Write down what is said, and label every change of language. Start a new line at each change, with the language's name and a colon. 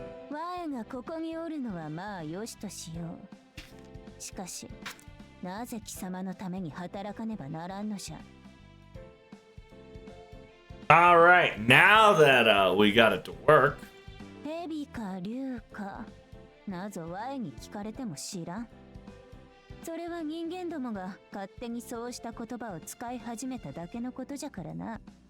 Japanese: 我がここにおるのはまあよしとしよう。しかし、なぜ貴様のために働かねばならんのじゃ。
English: All right, now that we got it to work.
Japanese: 蛇か竜か、なぞ我に聞かれても知らん。それは人間どもが勝手にそうした言葉を使い始めただけのことじゃからな。